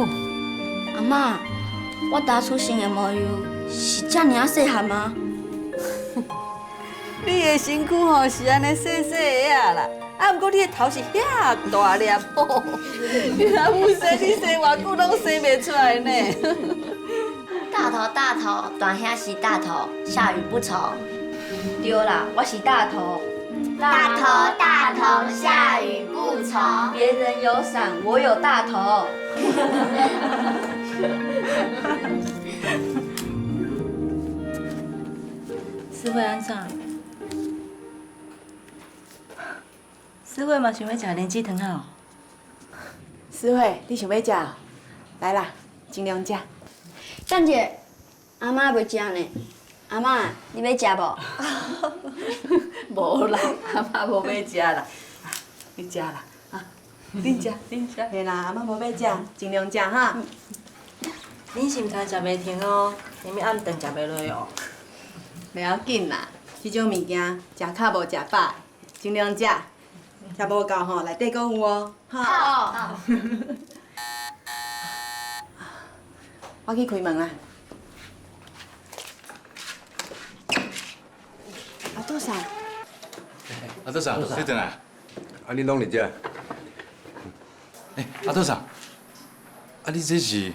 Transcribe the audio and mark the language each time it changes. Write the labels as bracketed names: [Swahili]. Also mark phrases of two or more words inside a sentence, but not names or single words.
[Min Nan Chinese] 阿妈，我当初生的模样是遮尔细汉吗？你的身躯吼是安尼细细的啊啦，啊，不过你的头是遐大粒吼，你阿母生你生偌久拢生袂出来呢。大头大头，短兄是大头，下雨不愁。对啦，我是大头。大头大头，下雨不愁。别人有伞，我有大头。师慧安怎？师慧嘛想要食莲子汤啊？师慧，你想要食？来啦，尽量食。等者，阿妈要食呢。阿妈，你要食无？无啦，阿妈无要食啦，你食啦，啊，恁食，恁食。嘿啦，阿妈无要食，尽量食哈。恁心肝食袂停哦，因为暗顿食袂落哦。袂要紧啦，即种物件食较无食饱，尽量食。食无够吼，内底阁有哦。好。我去开门啦。阿杜嫂，阿杜嫂，你转来。啊，你拢伫遮？阿杜嫂，啊，你这是？